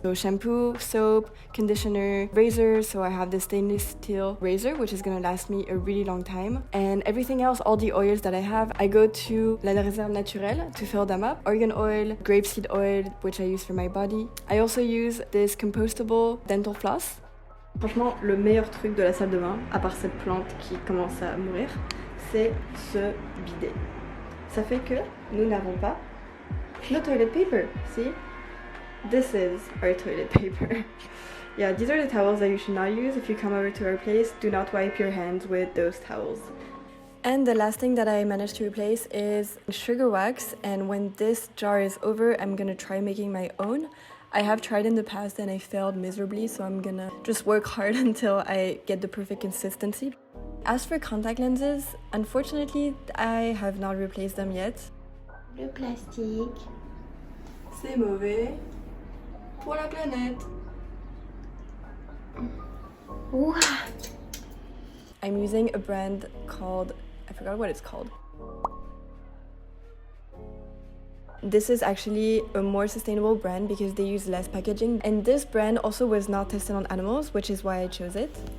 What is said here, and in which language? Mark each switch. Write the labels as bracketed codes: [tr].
[en] So shampoo, soap, conditioner, razor. So I have the stainless steel razor, which is gonna last me a really long time. And everything else, all the oils that I have, I go to La Réserve Naturelle to fill them up. Argan oil, grapeseed oil, which I use for my body. I also use this compostable dental floss. [fr] Franchement, le meilleur truc de la salle de bain, à part cette plante qui commence à mourir, c'est ce bidet. Ça fait que nous n'avons pas [en] no toilet paper. See? This is our toilet paper. Yeah, these are the towels that you should not use. If you come over to our place, do not wipe your hands with those towels. And the last thing that I managed to replace is sugar wax. And when this jar is over, I'm gonna try making my own. I have tried in the past and I failed miserably, so I'm gonna just work hard until I get the perfect consistency. As for contact lenses, unfortunately, I have not replaced them yet. [fr] Le plastique. C'est mauvais pour la planète. Wow. [en] I'm using a brand called, I forgot what it's called. This is actually a more sustainable brand because they use less packaging, and this brand also was not tested on animals, which is why I chose it.